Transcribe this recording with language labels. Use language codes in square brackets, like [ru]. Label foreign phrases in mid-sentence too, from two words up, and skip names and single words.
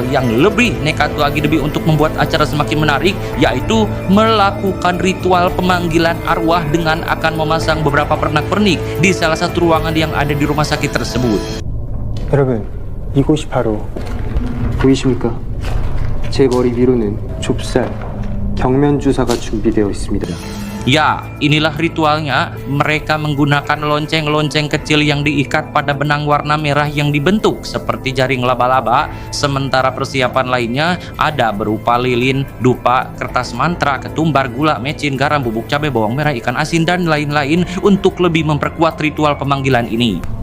[id] yang lebih nekat lagi demi untuk membuat acara semakin menarik, yaitu melakukan ritual pemanggilan arwah dengan akan memasang beberapa pernak-pernik di salah satu ruangan yang ada di rumah sakit tersebut. [ko] 여러분, 이곳이 바로 보이십니까? 제 머리 위로는 좁쌀, 경면 주사가 준비되어 있습니다. [id] Ya, inilah ritualnya. Mereka menggunakan lonceng-lonceng kecil yang diikat pada benang warna merah yang dibentuk seperti jaring laba-laba. Sementara persiapan lainnya ada berupa lilin, dupa, kertas mantra, ketumbar, gula, mecin, garam, bubuk cabai, bawang merah, ikan asin, dan lain-lain untuk lebih memperkuat ritual pemanggilan ini.